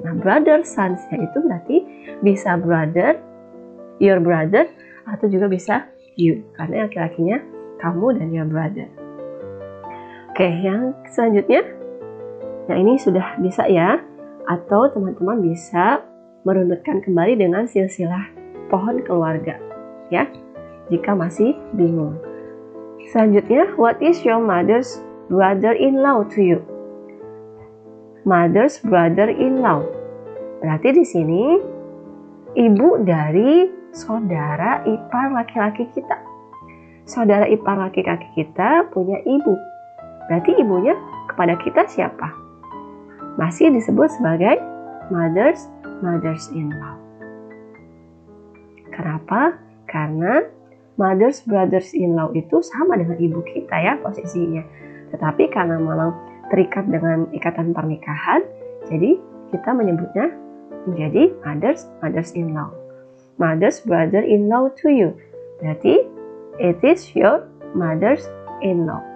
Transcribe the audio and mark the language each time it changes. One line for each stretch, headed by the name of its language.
Indonesian: Nah, brother sons-nya itu berarti bisa brother, your brother, atau juga bisa you, karena laki-lakinya kamu dan your brother. Oke, yang selanjutnya, nah ini sudah bisa ya, atau teman-teman bisa merunutkan kembali dengan silsilah pohon keluarga, ya, jika masih bingung. Selanjutnya,
English: what is your mother's brother-in-law to you? Mother's brother-in-law.
Indonesian: Berarti di sini ibu dari saudara ipar laki-laki kita. Saudara ipar laki-laki kita punya ibu. Berarti ibunya kepada kita siapa? Masih disebut sebagai mother's-in-law. Kenapa? Karena mother's brothers-in-law itu sama dengan ibu kita ya posisinya. Tetapi karena memang terikat dengan ikatan pernikahan, jadi kita menyebutnya menjadi mother's-in-law.
English: Mother's brother-in-law to you.
Indonesian: Berarti
English: it is your mother's-in-law.